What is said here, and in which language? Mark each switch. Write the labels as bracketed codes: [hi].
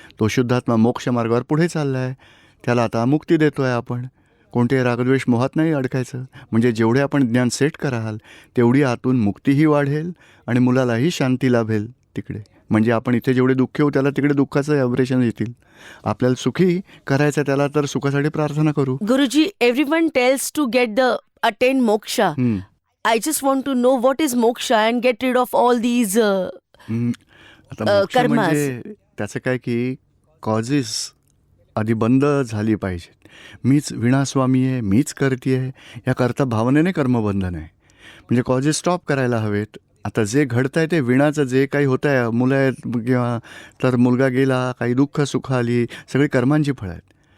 [mr] तो शुद्धात्मा मोक्षमार्गावर पुढे चालला आहे, त्याला आता मुक्ती देतो आहे आपण. कोणत्याही रागद्वेष मोहात नाही अडकायचं. म्हणजे जेवढे आपण ज्ञान सेट कराल तेवढी आतून मुक्तीही वाढेल आणि मुलालाही शांती लाभेल तिकडे. म्हणजे आपण इथे जेवढे दुःख होऊ त्याला तिकडे दुःखाचं व्हायब्रेशन येतील. आपल्याला सुखी करायचं त्याला तर सुखासाठी प्रार्थना करू. [en] Guruji, everyone tells to get the attain moksha. हं. I just want to know what is moksha and get rid of all these [mr] आता मोक्ष [en] कर्मास. [mr] म्हणजे त्याचं काय की कॉजेस आधी बंद झाली पाहिजेत. मीच विणास्वामी आहे, मीच करते आहे, या करता भावनेने कर्मबंधन आहे. म्हणजे कॉजेस स्टॉप करायला हवेत. आता जे घडतं आहे ते विणाचं जे काही होतं आहे, मुलं आहेत किंवा तर मुलगा गेला, काही दुःख सुख आली, सगळी कर्मांची फळं आहेत.